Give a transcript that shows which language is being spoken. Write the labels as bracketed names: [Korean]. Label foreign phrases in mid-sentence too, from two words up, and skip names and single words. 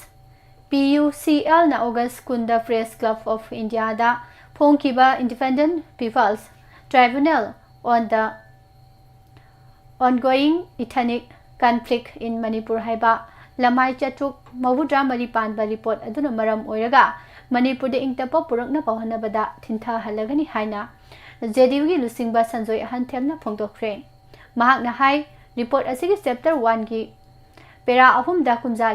[Manipuri] PUCL na August Kunda Press Club of India da Phongkiba Independent People's Tribunal on the ongoing ethnic conflict in Manipur haiba lamai chatuk mawudra maripan ba report aduna maram oiraga Manipur de ingtapa purakna pahana bada thintha halagani haina JDU gi lusingba sanjoi hanthemna phongdokre mahak na hai report asigi chapter 1 gi pera ahum da kunja